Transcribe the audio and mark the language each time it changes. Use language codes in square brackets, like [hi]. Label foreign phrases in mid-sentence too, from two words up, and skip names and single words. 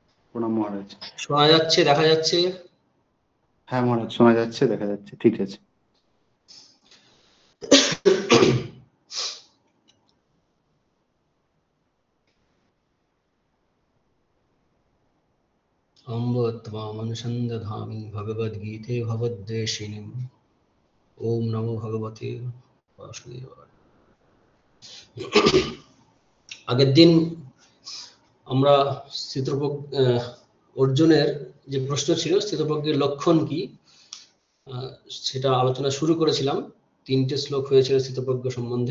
[bn] প্রণাম মহারাজ। শোনা যাচ্ছে, দেখা যাচ্ছে? হ্যাঁ মহারাজ, শোনা যাচ্ছে, দেখা যাচ্ছে, ঠিক আছে। [sa] अम्ब त्वामनुसन्दधामि भगवद्गीते भवद्वेषिणीम्। ओम नमो भगवते वासुदेवाय। [bn] আগের দিন আমরা অর্জুনের যে প্রশ্ন ছিল স্থিতপ্রজ্ঞের লক্ষণ কি সেটা আলোচনা শুরু করেছিলাম। 3টে শ্লোক হয়েছিল স্থিতপ্রজ্ঞ সম্বন্ধে।